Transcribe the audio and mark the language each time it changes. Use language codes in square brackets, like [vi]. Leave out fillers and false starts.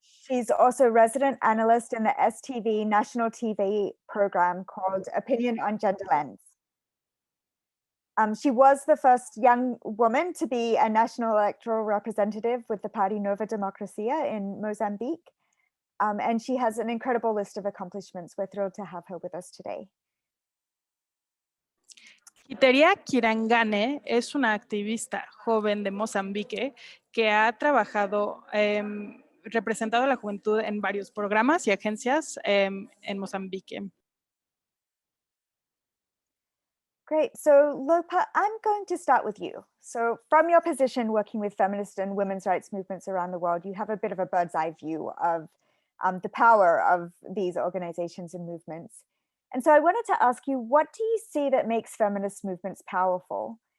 [en] She's also resident analyst in the STV national TV program called Opinion on Gender Lens. She was the first young woman to be a national electoral representative with the party Nova Democracia in Mozambique. And she has an incredible list of accomplishments. We're thrilled to have her with us today. [es] Quiteria Kirangane es una activista joven de Mozambique que ha trabajado, representado a la juventud en varios programas y agencias en Mozambique. [en] Great. So Lopa, I'm going to start with you. So from your position working with feminist and women's rights movements around the world, you have a bit of a bird's eye view of the power of these organizations and movements. And so I wanted to ask you, what do you see that makes feminist movements powerful?